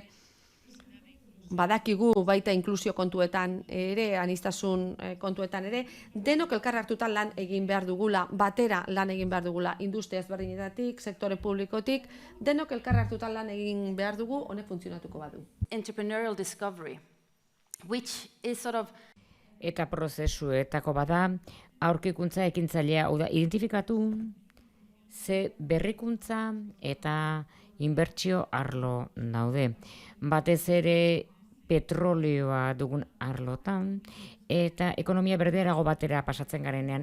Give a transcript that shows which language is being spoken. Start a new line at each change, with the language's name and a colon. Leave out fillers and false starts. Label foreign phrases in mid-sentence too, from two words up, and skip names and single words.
Basque: Badakigu baita inklusio kontuetan ere, aniztasun kontuetan ere, denok elkar hartuta lan egin behar dugula, batera lan egin behar dugula, industria ezberdinetatik, sektore publikotik, denok elkar hartuta lan egin behar dugu, honek funtzionatuko badu.
English: Entrepreneurial discovery, which is sort of...
Basque: Eta prozesuetako bada, aurkikuntza ekintzailea, identifikatu ze berrikuntza eta inbertsio arlo daude. Batez ere petrolioa dugun arlotan, eta ekonomia berderago batera pasatzen garenean.